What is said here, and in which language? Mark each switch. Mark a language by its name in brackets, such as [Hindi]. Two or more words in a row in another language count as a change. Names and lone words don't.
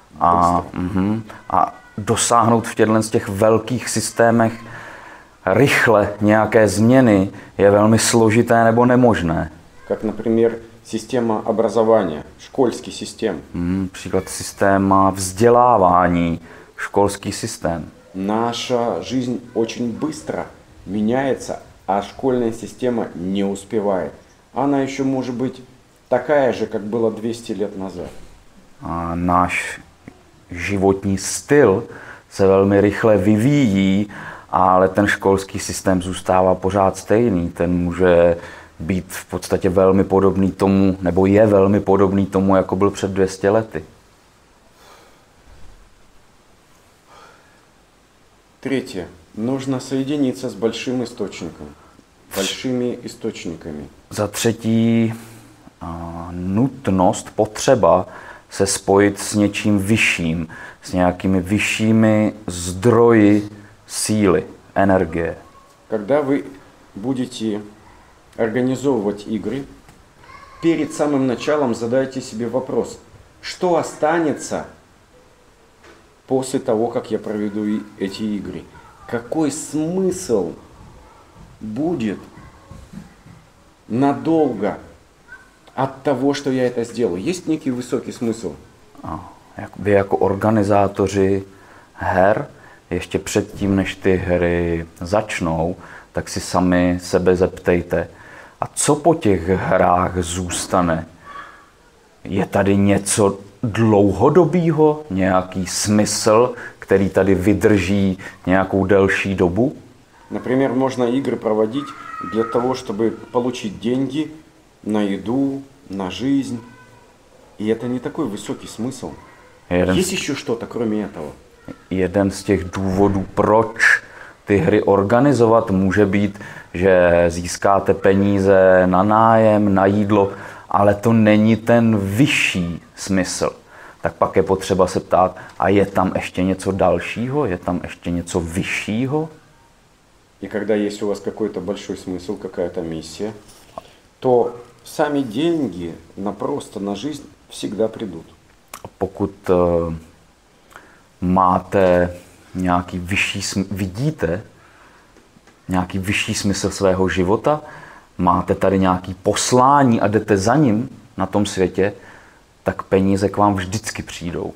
[Czech] A dosáhnout v těchto z těch velkých systémech rychle nějaké změny je velmi složité nebo nemožné. [Russian] Как, например, система образования, школьский systém. [Czech] Příklad systéma vzdělávání, školský systém. [Russian] Наша жизнь очень быстро меняется, а школьная система не успевает. Она еще может быть такая же, как было 200 лет назад. [Czech] A náš životní styl se velmi rychle vyvíjí, ale ten školský systém zůstává pořád stejný. Ten může být v podstatě velmi podobný tomu, nebo je velmi podobný tomu, jako byl před 200 lety. [Russian] Третье. Нужно соединиться с большим источником, большими источниками. [Czech] Za třetí, nutnost, potřeba se spojit s něčím vyšším, s nějakými vyššími zdroji síly, energie. [Russian] Когда вы будете организовывать игры, перед самым началом задайте себе вопрос, что останется после того, как я проведу эти игры? Какой смысл будет надолго от того, что я это сделаю? Есть некий высокий смысл? [Czech] Vy jako organizátoři her, ještě předtím, než ty hry začnou, tak si sami sebe zeptejte, a co po těch hrách zůstane? Je tady něco dlouhodobýho, nějaký smysl, který tady vydrží nějakou delší dobu? [Russian] Например, можно игры проводить для того, чтобы получить деньги на еду, на жизнь. И это не такой высокий смысл. Есть еще что-то, кроме этого? [Czech] Jeden z těch důvodů, proč ty hry organizovat, může být, že získáte peníze na nájem, na jídlo, ale to není ten vyšší smysl. Tak pak je potřeba se ptát, a je tam ještě něco dalšího? Je tam ještě něco vyššího? [Russian] И когда есть у вас какой-то большой смысл, какая-то миссия, то сами деньги просто на жизнь всегда придут. [Czech] Pokud máte nějaký vyšší, vidíte nějaký vyšší smysl svého života, máte tady nějaký poslání a jdete za ním na tom světě, tak peníze k vám vždycky přijdou.